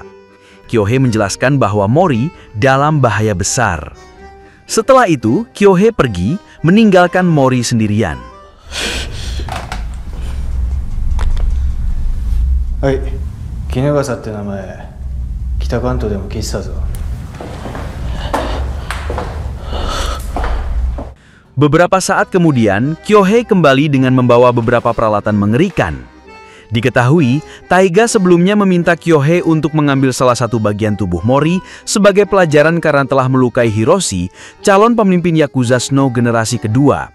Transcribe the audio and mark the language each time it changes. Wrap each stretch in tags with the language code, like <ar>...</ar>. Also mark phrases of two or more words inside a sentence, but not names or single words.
<id>Kyohei menjelaskan bahwa Mori dalam bahaya besar. Setelah itu, Kyohei pergi, meninggalkan Mori sendirian.</id> <ja>Hai, Kinugasa って名前、北関東でも聞いてたぞ。</ja> <id>Beberapa saat kemudian, Kyohei kembali dengan membawa beberapa peralatan mengerikan. Diketahui, Taiga sebelumnya meminta Kyohei untuk mengambil salah satu bagian tubuh Mori sebagai pelajaran karena telah melukai Hiroshi, calon pemimpin Yakuza Snow generasi kedua.</id>